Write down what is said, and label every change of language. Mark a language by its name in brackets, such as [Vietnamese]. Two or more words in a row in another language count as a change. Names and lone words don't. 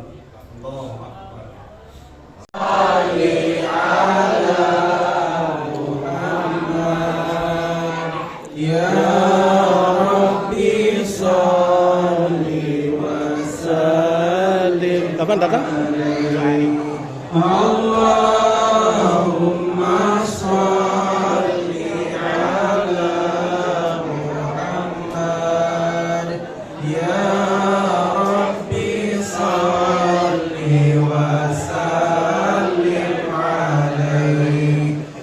[Arabic] الله أكبر. صل على محمد يا رب صل وسلم. [Indonesian] Kapan datang? [Arabic] اللهم صل على محمد يا رب صل وسلم عليه.